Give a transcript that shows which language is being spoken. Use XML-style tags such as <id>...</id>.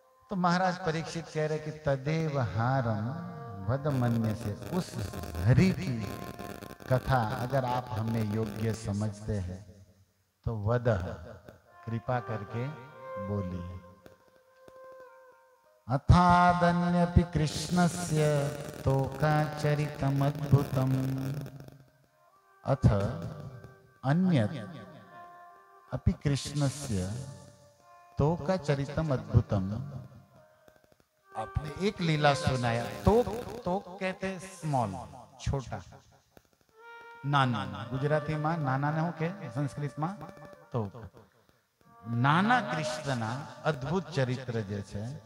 <hi>तो महाराज परीक्षित कह रहे कि</hi> <sa>तदेव हारम वद मन्य से,</sa> <hi>उस हरि की कथा अगर आप हमें योग्य समझते हैं तो वद, कृपा करके बोलिए।</hi> <sa>अथादन्यपि कृष्णस्य तोकाचरितमद्भुतम्, अथ अन्यत् अपि कृष्णस्य तोकाचरितमद्भुतम्।</sa> <hi>आपने एक लीला सुनाया, तोक कहते स्मॉल, छोटा, नाना। गुजराती में</hi> <gu>नाना ने के</gu> <hi>संस्कृत में</hi> <gu>तो नाना कृष्णना अद्भुत चरित्र जे छे,</gu>